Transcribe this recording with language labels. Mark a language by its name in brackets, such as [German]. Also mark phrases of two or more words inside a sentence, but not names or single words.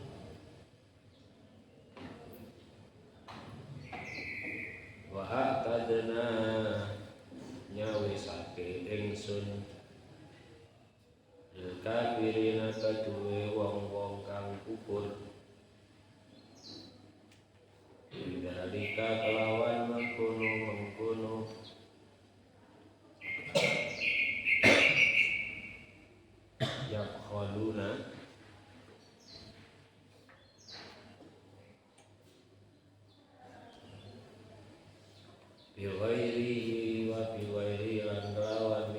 [Arabic] wa a'tadna [Javanese] nyawisake ingsun [Arabic] lil kafirina [Javanese] kedue wong-wong kang kufur dalika kelawan mengkono yakhaluna [Arabic] bi ghairihi wa bi ghairi lan